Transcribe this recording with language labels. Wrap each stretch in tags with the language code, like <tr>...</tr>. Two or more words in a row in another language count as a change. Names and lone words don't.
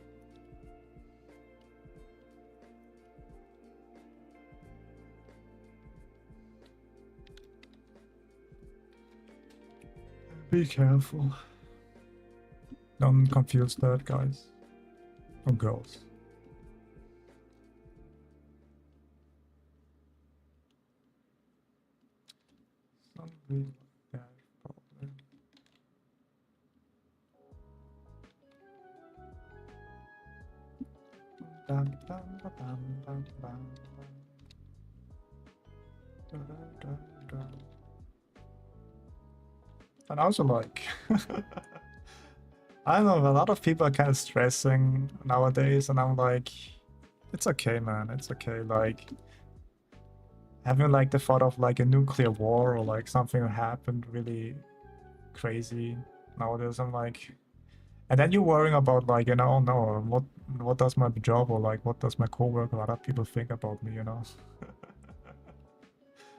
<en>Be careful. Don't confuse that, guys. Or girls. Something like that, probably. Bam, bam, ba, bam, bam, bam, bam. Da, da, da, da. And also, like, I don't know, a lot of people are kind of stressing nowadays, and I'm like, it's okay, man, it's okay. Like, having, like, the thought of, like, a nuclear war or, like, something happened really crazy nowadays, I'm like, and then you're worrying about, like, you know, oh no, what does my job or, like, what does my coworker or other people think about me, you know?</en>